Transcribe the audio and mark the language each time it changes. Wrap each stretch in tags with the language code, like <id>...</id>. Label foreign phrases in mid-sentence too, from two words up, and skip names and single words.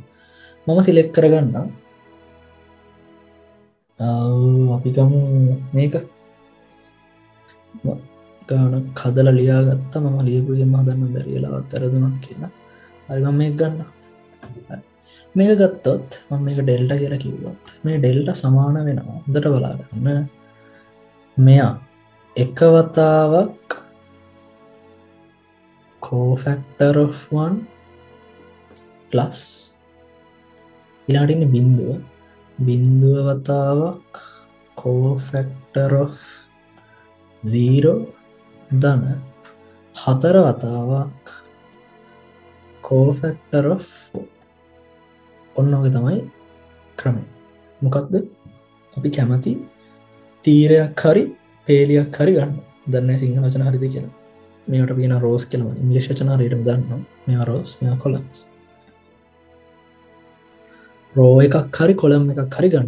<si>මම select කරගන්නම්. අපි ගමු මේක ගානක් හදලා ලියාගත්තා. මම ලියපු එකෙන් හදන්න බැරි වෙලාවත් වැරදුනත් කියලා. හරි මම මේක ගන්නවා. මේක ගත්තොත් මම මේක ඩෙල්ටා කියලා කිව්වොත් මේ ඩෙල්ටා සමාන වෙනවා. හොඳට බලාගන්න. මෙයා එක වතාවක්</si> <en>cofactor of 1 plus</en> <si>ඊළඟට ඉන්නේ බිඳුව. බිඳුව වතාවක්</si> <en>cofactor of 0</en> <si>ධන 4 වතාවක්</si> <en>cofactor of 4.</en> <si>ඔන්න ඔක තමයි ක්‍රමය. මොකක්ද අපි කැමති තීරයක් හරි පේලියක් හරි ගන්න. දන්නේ සිංහල වචන හරිද කියලා. මේකට කියන රෝස් කියලා ඉංග්‍රීසි වචන හරියටම දන්නවා. මේවා රෝස්, මේවා කොලම්ස්. රෝ එකක් හරි කොලම් එකක් හරි ගන්න.</si>